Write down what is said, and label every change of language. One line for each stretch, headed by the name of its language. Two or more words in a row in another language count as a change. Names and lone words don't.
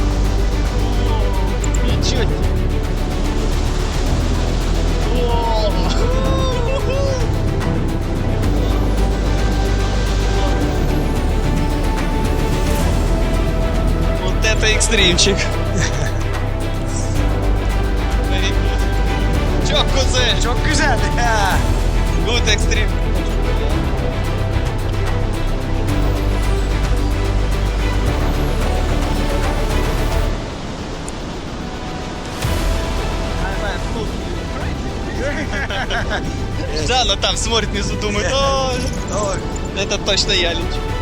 Russian: Ничего себе. Вот это экстримчик.
Turkish: Çok güzel. Çok güzel. Ya.
English: Good extreme.
Russian: Жанна там смотрит внизу, думает, ой, это точно я лечу.